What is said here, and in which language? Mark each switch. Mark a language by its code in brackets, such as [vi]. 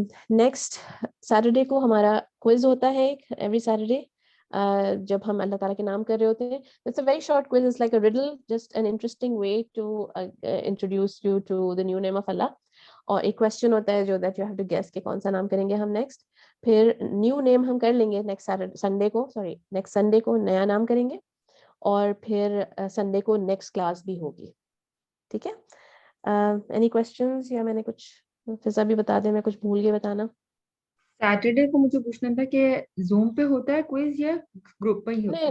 [ur] Next Saturday کو ہمارا quiz ہوتا ہے ایوری سیٹرڈے، جب ہم اللہ تعالیٰ کے نام کر رہے ہوتے ہیں. [en] It's a very short quiz. It's like a riddle, just an interesting way to introduce you to the new name of Allah. اور ایک question ہوتا ہے جو that you have to guess [ur] کہ کون سا نام کریں گے ہم نیکسٹ. پھر نیو نیم ہم کر لیں گے نیکسٹ سنڈے کو نیا نام کریں گے, اور پھر سنڈے کو نیکسٹ کلاس بھی ہوگی. ٹھیک ہے, اینی کوشچنس, یا میں نے کچھ فضا بھی بتا دیں, میں کچھ بھول گئی بتانا. سیٹرڈے کو مجھے پوچھنا تھا کہ زوم پہ ہوتا ہے کوئز یا گروپ پہ ہی ہوتا ہے؟